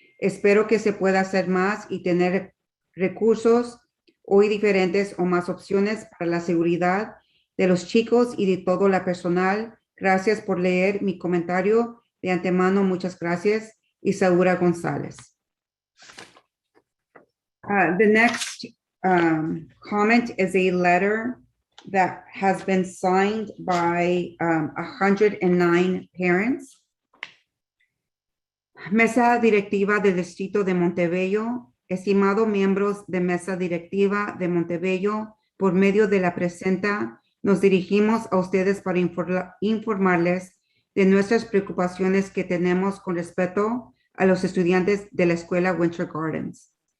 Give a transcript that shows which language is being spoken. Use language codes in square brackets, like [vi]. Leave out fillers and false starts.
[es] Espero que se pueda hacer más y tener recursos hoy diferentes o más opciones para la seguridad de los chicos y de todo el personal. Gracias por leer mi comentario de antemano. Muchas gracias. Isaura González. [en] The next comment is a letter that has been signed by 109 parents. [es] Mesa Directiva del Distrito de Montebello. Estimados miembros de Mesa Directiva de Montebello, por medio de la presenta, nos dirigimos a ustedes para informarles de nuestras preocupaciones que tenemos con respecto a los estudiantes de la escuela Winter Gardens.